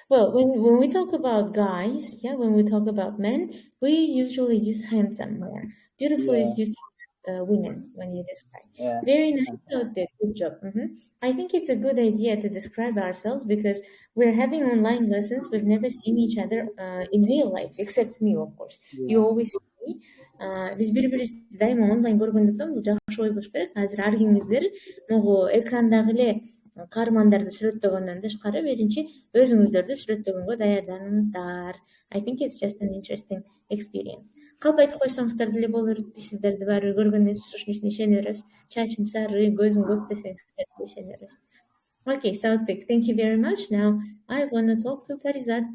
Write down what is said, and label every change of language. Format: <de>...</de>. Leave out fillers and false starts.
<en>Well, when we talk about guys, when we talk about men, we usually use handsome more. Beautiful is used women when you describe. Yeah. Very nice, Saudbek. Good job. I think it's a good idea to describe ourselves because we're having online lessons. We've never seen each other in real life, except me, of course. Yeah. You always see me.</en> <ky>Биз бири-бирибизди дайыма онлайн көргөндүктөн бул жакшы ой болуш керек. Азыр ар кимиңиздер могу экрандагы эле каармандарды сүрөттөгөндөн тышкары биринчи өзүңүздөрдү сүрөттөгөнгө даярданыңыздар.</ky> <en>I think it's just an interesting experience.</en> <ky>Калп айтып койсоңуздар деле болор. Биз сиздерди баары бир көргөн эмеспиз, ушунун үчүн ишене беребиз. Чачым сары, көзүм көк десеңиздер ишене беребиз.</ky> <en>Okay, Saudbek, thank you very much. Now I want to talk to Parizat.</en>